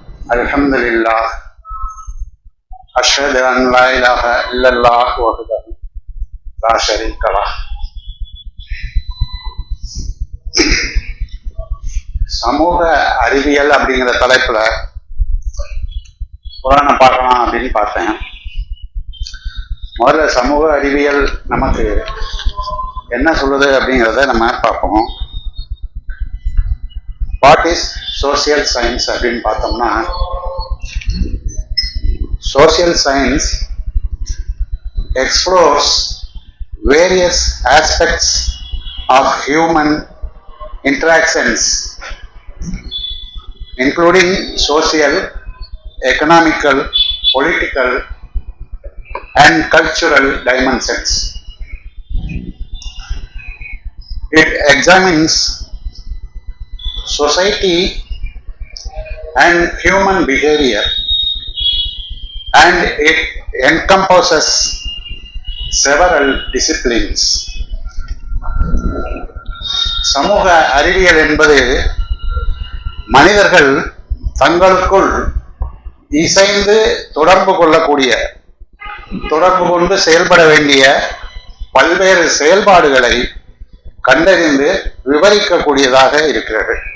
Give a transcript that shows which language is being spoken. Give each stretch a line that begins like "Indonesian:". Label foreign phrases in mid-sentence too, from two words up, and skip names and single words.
Arabic: Alhamdulillah. أشهد أن لا إله إلا الله وحده لا شريك له.
Tamil: சமூக அறிவியல் அப்படிங்கிற தலைப்புல புராணம் பார்க்கலாம் அப்படின்னு பார்த்தேன். முதல்ல சமூக அறிவியல் நமக்கு என்ன சொல்லுது அப்படிங்கிறத நம்ம பார்ப்போம்.
English: what is social science
Tamil: அப்படின்னு பார்த்தோம்னா,
English: social science explores various aspects of human interactions including social, economical, political and cultural dimensions. It examines society and human behavior, and it encompasses several disciplines.
Tamil: சமூக அறிவியல் என்பது மனிதர்கள் தங்களுக்குள் இசைந்து தொடர்பு கொண்டு செயல்பட வேண்டிய பல்வேறு செயல்பாடுகளை கண்டறிந்து விவரிக்கக்கூடியதாக இருக்கிறது.